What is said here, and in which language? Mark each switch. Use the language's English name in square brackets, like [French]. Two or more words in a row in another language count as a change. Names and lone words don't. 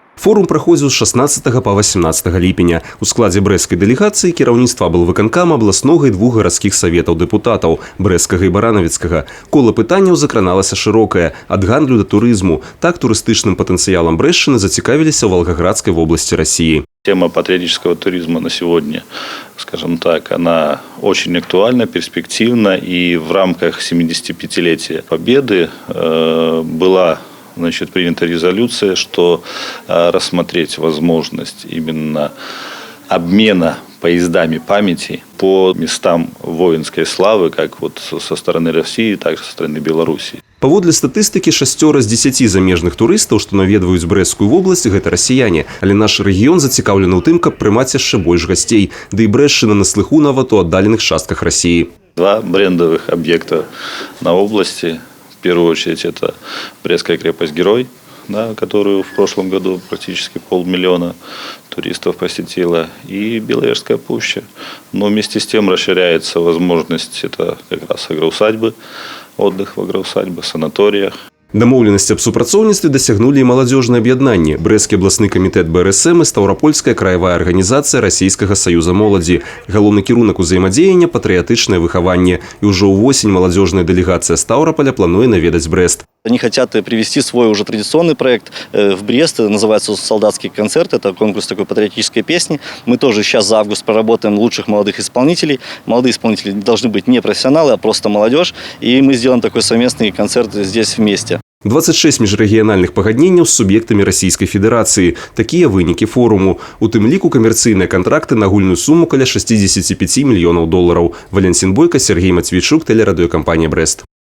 [Belarusian] Форум праходзіў з 16 па 18 ліпеня. У складзе брэсцкай дэлегацыі кіраўніцтва аблвыканкама, абласнога і двух гарадскіх саветаў дэпутатаў – брэсцкага і баранавіцкага. Кола пытанняў закраналася шырокае – ад гандлю да турызму. Так турыстычным патэнцыялам Брэсчыны зацікавіліся ў [Russian] Волгоградской области России. Тема патриотического туризма на сегодня, скажем так, она очень актуальна, перспективна. И в рамках 75-летия Победы была принята резолюция, что рассмотреть возможность именно обмена поездами памяти по местам воинской славы, как вот со стороны России, так и со стороны Беларуси. [Belarusian] Паводле статыстыкі, 6 з 10 замежных турыстаў, што наведваюць Брэсцкую вобласць, гэта расіяне. Але наш рэгіён зацікаўлены ў тым, каб прымаць яшчэ больш гасцей. Да і Брэсчына на слыху нават у аддаленых частках России. [Russian] Два брендовых объекта на области. В первую очередь это Брестская крепость-герой, которую в прошлом году практически 500 000 туристов посетила, и Беловежская пуща. Но вместе с тем расширяется возможность, это как раз агроусадьбы, отдых в агроусадьбах, санаториях. [Belarusian] Дамоўленасць аб супрацоўніцтве дасягнулі і маладзёжнае аб'яднанне, Брэсцкі абласны камітэт БРСМ і Стаўрапольская краявая арганізацыя Расійскага саюза моладзі. Галоўны кірунак узаемадзеяння – патрыятычнае выхаванне. І ўжо ўвосень маладзёжная дэлегацыя Стаўраполя плануе наведаць Брэст. [Russian] Они хотят привести свой уже традиционный проект в Брест, называется «Солдатский концерт», это конкурс такой патриотической песни. Мы тоже сейчас за август проработаем лучших молодых исполнителей. Молодые исполнители должны быть не профессионалы, а просто молодежь. И мы сделаем такой совместный концерт здесь вместе. [Belarusian] 26 міжрэгіянальных пагадненняў з суб'ектамі Расійскай Федэрацыі. Такія вынікі форуму. У тым ліку камерцыйныя кантракты на агульную суму каля $65 мільёнаў. [Russian] Валентин Бойко, Сергей Матвейчук, телерадиокомпания «Брест».